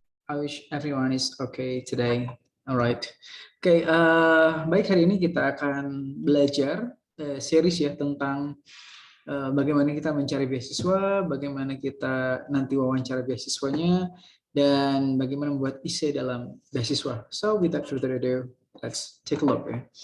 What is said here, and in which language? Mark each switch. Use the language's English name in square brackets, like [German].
[English] I wish everyone is okay today. Alright. [Indonesian] Oke, baik, hari ini kita akan belajar series ya tentang bagaimana kita mencari beasiswa, bagaimana kita nanti wawancara beasiswanya, dan bagaimana membuat essay dalam beasiswa. [English] So, without further ado, let's take a look ya.